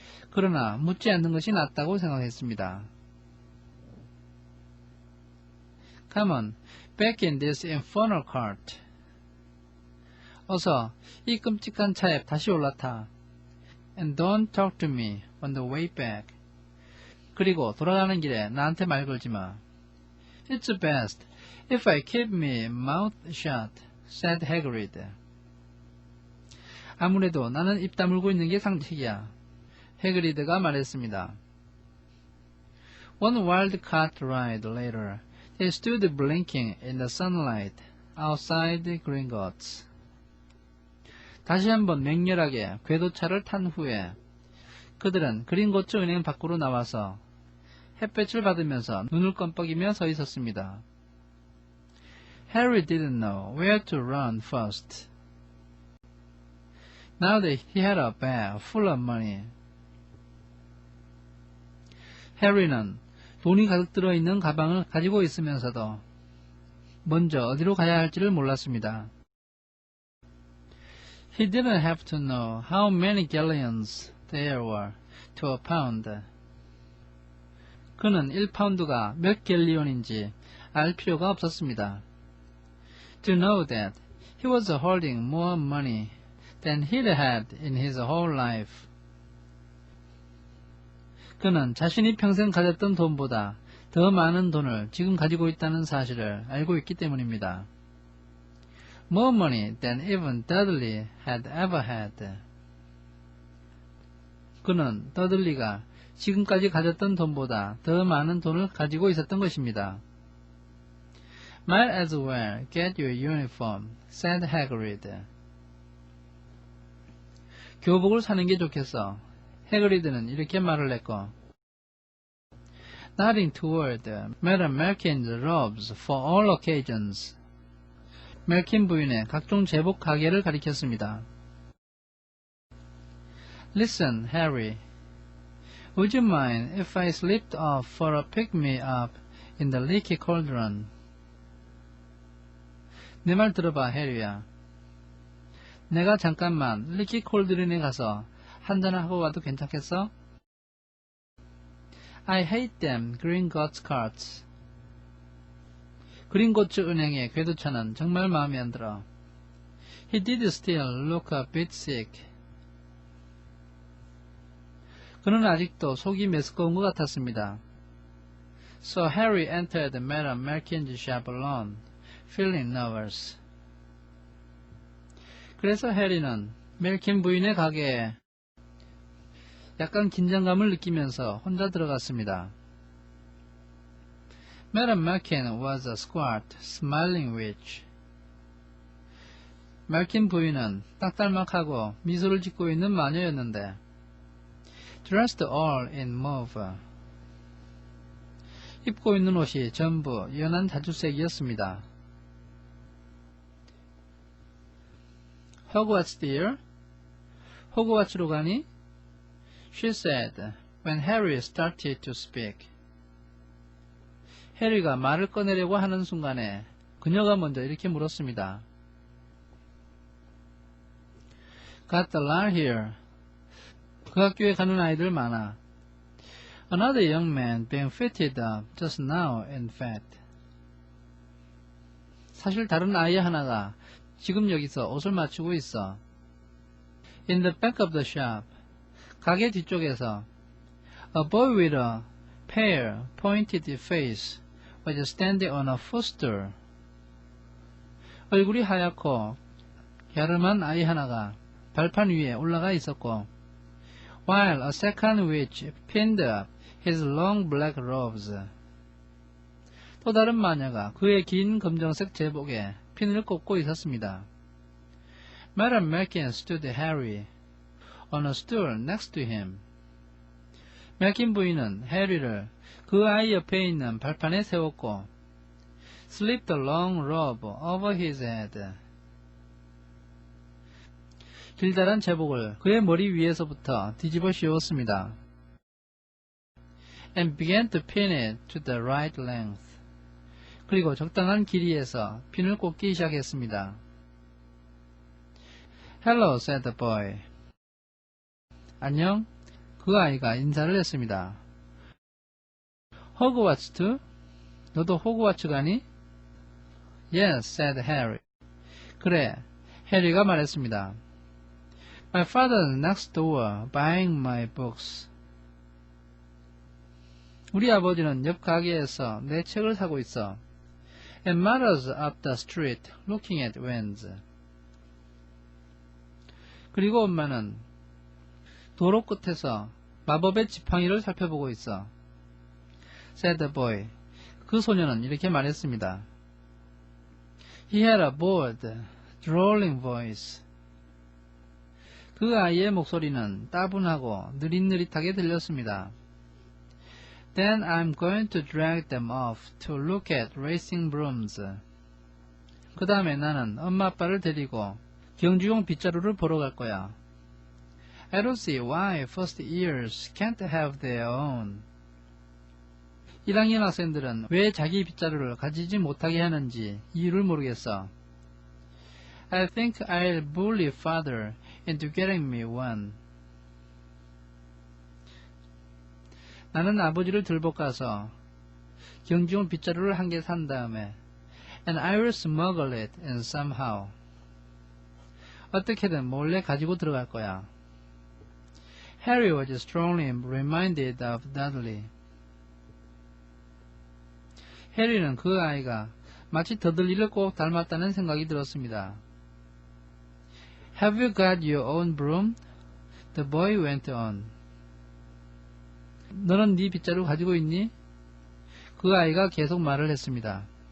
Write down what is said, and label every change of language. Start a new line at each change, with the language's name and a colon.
Korean: 그러나 묻지 않는 것이 낫다고 생각했습니다.
English: Come on, back in this infernal cart.
Korean: 어서 이 끔찍한 차에 다시 올라타.
English: And don't talk to me on the way back.
Korean: 그리고 돌아가는 길에 나한테 말 걸지 마.
English: It's best if I keep my mouth shut, said Hagrid.
Korean: 아무래도 나는 입 다물고 있는 게 상책이야. 해그리드가 말했습니다.
English: One wild cart ride later, they stood blinking in the sunlight outside Gringotts.
Korean: 다시 한번 맹렬하게 궤도차를 탄 후에 그들은 그린고츠 은행 밖으로 나와서 햇볕을 받으면서 눈을 껌뻑이며 서 있었습니다.
English: Harry didn't know where to run first. Now that he had a bag full of money.
Korean: 해리는 돈이 가득 들어있는 가방을 가지고 있으면서도 먼저 어디로 가야 할지를 몰랐습니다.
English: He didn't have to know how many galleons there were to a pound.
Korean: 그는 1파운드가 몇 갤리온인지 알 필요가 없었습니다.
English: To know that he was holding more money than he'd had in his whole life.
Korean: 그는 자신이 평생 가졌던 돈보다 더 많은 돈을 지금 가지고 있다는 사실을 알고 있기 때문입니다.
English: More money than even Dudley had ever had.
Korean: 그는 더들리가 지금까지 가졌던 돈보다 더 많은 돈을 가지고 있었던 것입니다.
English: Might as well get your uniform, said Hagrid.
Korean: 교복을 사는 게 좋겠어. 해그리드는 이렇게 말을 했고,
English: nodding toward Madame Malkin's robes for all occasions.
Korean: 멜킨 부인의 각종 제복 가게를 가리켰습니다.
English: Listen, Harry. Would you mind if I slipped off for a pick-me-up in the leaky cauldron?
Korean: 내 말 들어봐, 해리야. 내가 잠깐만 리키 콜드론에 가서 한잔을 하고 와도 괜찮겠어?
English: I hate them Gringotts carts.
Korean: 그린고츠 은행의 궤도차는 정말 마음에 안 들어.
English: He did still look a bit sick.
Korean: 그는 아직도 속이 메스꺼운 것 같았습니다.
English: So Harry entered Madame Malkin's shop alone, feeling nervous.
Korean: 그래서 해리는 멜킨 부인의 가게에 약간 긴장감을 느끼면서 혼자 들어갔습니다.
English: Madame Malkin was a squat, smiling witch.
Korean: 멜킨 부인은 딱달막하고 미소를 짓고 있는 마녀였는데
English: dressed all in mauve.
Korean: 입고 있는 옷이 전부 연한 자주색이었습니다.
English: Hogwarts, dear?
Korean: 호그와츠로 가니?
English: She said, when Harry started to speak.
Korean: 해리가 말을 꺼내려고 하는 순간에 그녀가 먼저 이렇게 물었습니다.
English: Got a lot here.
Korean: 그 학교에 가는 아이들 많아.
English: Another young man being fitted up just now, in fact.
Korean: 사실 다른 아이 하나가 지금 여기서 옷을 맞추고 있어.
English: In the back of the shop.
Korean: 가게 뒤쪽에서
English: a boy with a pale, pointed face was standing on a footstool.
Korean: 얼굴이 하얗고 갸름한 아이 하나가 발판 위에 올라가 있었고
English: while a second witch pinned up his long black robes.
Korean: 또 다른 마녀가 그의 긴 검정색 제복에 핀을 꽂고 있었습니다.
English: Madame Malkin stood Harry on a stool next to him.
Korean: 멜킨 부인은 해리를 그 아이 옆에 있는 발판에 세웠고
English: slipped the long robe over his head.
Korean: 길다란 제복을 그의 머리 위에서부터 뒤집어 씌웠습니다.
English: And began to pin it to the right length.
Korean: 그리고 적당한 길이에서 핀을 꽂기 시작했습니다.
English: Hello, said the boy.
Korean: 안녕, 그 아이가 인사를 했습니다. 호그와츠
English: too?
Korean: 너도 호그와츠 가니?
English: Yes, said Harry.
Korean: 그래, 해리가 말했습니다.
English: My father's next door buying my books.
Korean: 우리 아버지는 옆 가게에서 내 책을 사고 있어.
English: And mother's up the street looking at winds.
Korean: 그리고 엄마는 도로 끝에서 마법의 지팡이를 살펴보고 있어.
English: Said the boy.
Korean: 그 소녀는 이렇게 말했습니다.
English: He had a bored, drawling voice.
Korean: 그 아이의 목소리는 따분하고 느릿느릿하게 들렸습니다.
English: Then I'm going to drag them off to look at racing brooms.
Korean: 그 다음에 나는 엄마 아빠를 데리고 경주용 빗자루를 보러 갈 거야.
English: I don't see why first years can't have their own.
Korean: 1학년 학생들은 왜 자기 빗자루를 가지지 못하게 하는지 이유를 모르겠어.
English: I think I'll bully father into getting me one.
Korean: 나는 아버지를 들볶아서 경주용 빗자루를 한 개 산 다음에
English: and I will smuggle it in somehow.
Korean: 어떻게든 몰래 가지고 들어갈 거야.
English: Harry was strongly reminded of Dudley.
Korean: 해리는 그 아이가 마치 더들리를 꼭 닮았다는 생각이 들었습니다.
English: Have you got your own broom? The boy went on.
Korean: 너는 네 빗자루 가지고 있니? 그 아이가 계속 말을 했습니다.